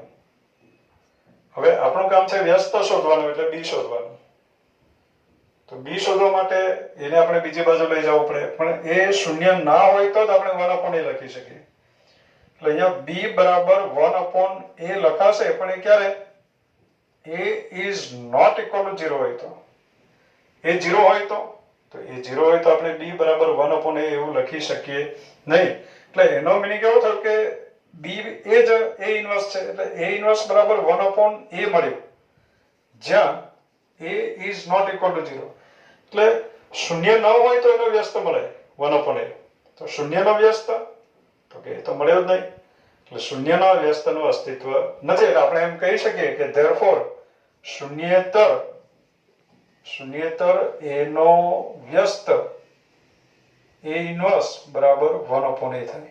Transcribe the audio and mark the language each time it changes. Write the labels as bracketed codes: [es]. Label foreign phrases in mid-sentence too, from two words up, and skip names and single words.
[gu] હવે આપણું કામ છે વ્યસ્ત શોધવાનું એટલે B શોધવાનું. તો B શોધવા માટે એને આપણે બીજી બાજુ લઈ જવું પડે, પણ એ શૂન્ય ના હોય તો જ આપણે [en] 1 upon A [gu] લખી શકીએ. એટલે અહીંયા B બરાબર [en] 1 upon A [gu] લખાશે, પણ એ ક્યારે? [en] A is not equal to 0 [gu] હોય તો. એ 0 હોય તો એ 0 હોય તો આપણે B બરાબર [en] 1 upon A [gu] એવું લખી શકીએ નહીં. એટલે એનો મીનિંગ એવો થયો કે B એ જ A ઇન્વર્સ છે, એટલે A ઇન્વર્સ બરાબર [en] 1 upon A [gu] મળ્યું, જ્યાં [en] A is not equal to 0. [gu] એટલે શૂન્ય ન હોય તો એનો વ્યસ્ત મળે [en] 1 upon A. [gu] તો શૂન્યનો વ્યસ્ત તો કે એ તો મળ્યો જ નહીં. એટલે શૂન્યના વ્યસ્તનું અસ્તિત્વ નથી. એટલે આપણે એમ કહી શકીએ કે therefore શૂન્યેતર A નો વ્યસ્ત A ઇન્વર્સ બરાબર [en] 1 upon A [gu] થાય.